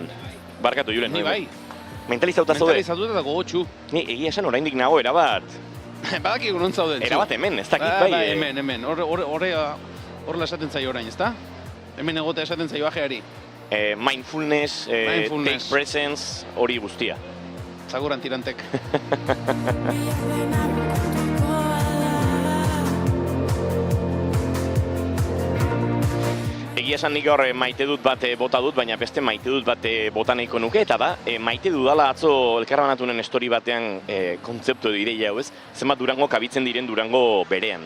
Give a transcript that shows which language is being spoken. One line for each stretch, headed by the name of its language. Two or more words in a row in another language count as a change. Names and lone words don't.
Basque: Barkatu, Julen. Ni bai. Mentalizatuta zaude? Mentalizatuta eta gogotxu. Ni egia esan oraindik nago erabat. Badakik non zauden. Erabat hemen, ez dakit bai. Hemen. Horrela esaten zaio orain, ezta? Hemen egotea esaten zaio ajeari.
English: Mindfulness, take presence,
Basque: hori guztia. Zaguran tirantek. Egia esan nik hor maite dut bat bota dut, baina beste maite dut bat bota nahiko nuke, eta da, maite dudala atzo elkarbanatunen story batean kontzeptu ideia hau ez, zenbat Durango kabitzen diren Durango berean.